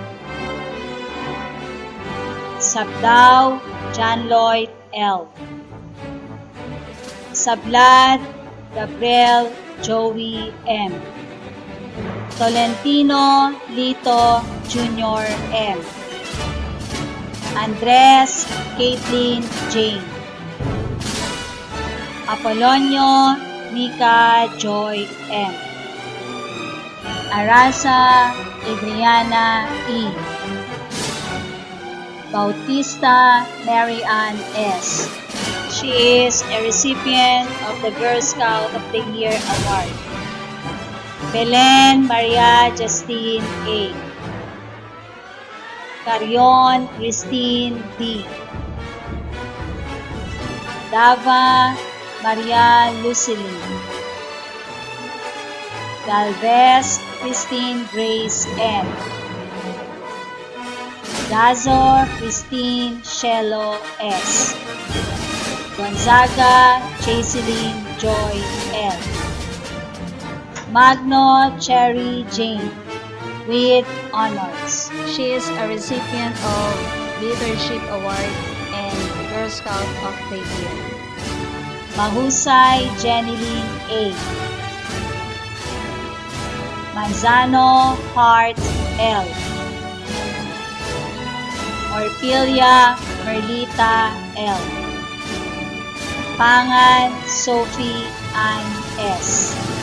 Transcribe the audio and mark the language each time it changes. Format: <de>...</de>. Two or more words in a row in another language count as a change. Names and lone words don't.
<en>Sabdao John Lloyd L. Sablad Gabriel Joey M. Tolentino Lito Jr. M. Andres Caitlin Jane. Apolonio Nika Joy M. Arasa Adriana E. Bautista Mary Ann S. She is a recipient of the Girl Scout of the Year Award. Belen Maria Justine A. Carion Christine D. Dava Maria Lucilin. Galvez Christine Grace N. Dazor Christine Shelo S. Gonzaga Chaseline Joy L. Magno Cherry Jane with honors. She is a recipient of Leadership Award and Girl Scout of the Year. Mahusay Jeneline A. Manzano Hart L. Orpilia Merlita L. Pangan Sophie Ann S.</en>